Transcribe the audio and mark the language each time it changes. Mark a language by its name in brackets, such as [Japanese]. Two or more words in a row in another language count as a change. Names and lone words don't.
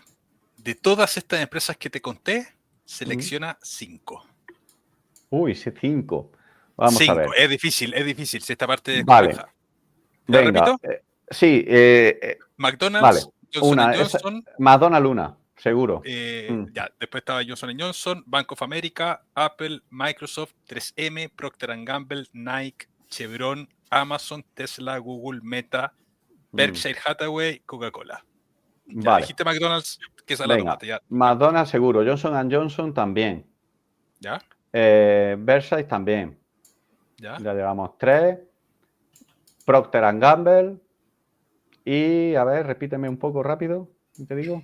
[Spanish] De todas estas empresas que te conté, selecciona 5. Uy, 5. Vamos a 5. ver. Es difícil, si esta parte es Vale. compleja. ¿La Venga. repito? Sí. McDonald's, Vale. Johnson Una. Johnson. McDonald's una, seguro. Ya, después estaba Johnson Johnson, Bank of America, Apple, Microsoft, 3M, Procter & Gamble, Nike, Chevron, Amazon, Tesla, Google, Meta, Berkshire Hathaway, Coca-Cola. Ya, Vale. dijiste McDonald's, que esa la Venga. tomaste. Ya. McDonald's seguro. Johnson Johnson también. ¿Ya? Berkshire también. ¿Ya? Ya llevamos 3. Procter & Gamble. Y, a ver, repíteme un poco rápido, te digo.